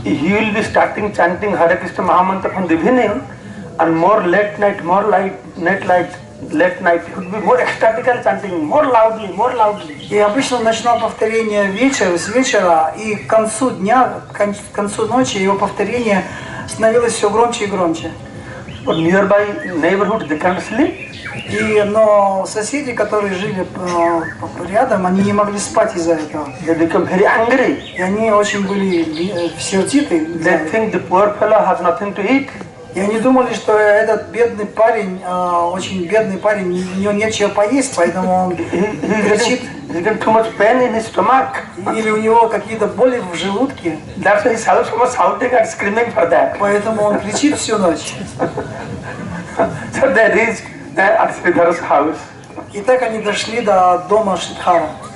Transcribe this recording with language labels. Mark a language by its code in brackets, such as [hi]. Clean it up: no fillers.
[en] He will be starting chanting Hare Krishna Mahamantra from the beginning, and more late night, he would be more ecstatical chanting, more loudly. [ru] И обычно он начинал повторение с вечера, и к концу дня, к концу ночи его повторение становилось все громче и громче. [en] But nearby neighborhood they can't sleep. [ru] Но соседи, которые жили рядом, они не могли спать из-за этого. [en] They become very angry. [ru] И они очень были сердиты. [en] They think the poor fellow has nothing to eat. [ru] И они думали, что этот бедный парень, очень бедный парень, у него нечего поесть, поэтому он кричит. [en] Too much pain in his stomach. [ru] Или у него какие-то боли в желудке. [en] That's why he was shouting and screaming for that. [ru] Поэтому он кричит всю ночь. [en] So they reached at Sridhar's house. [ru] И так они дошли до дома Шридхара.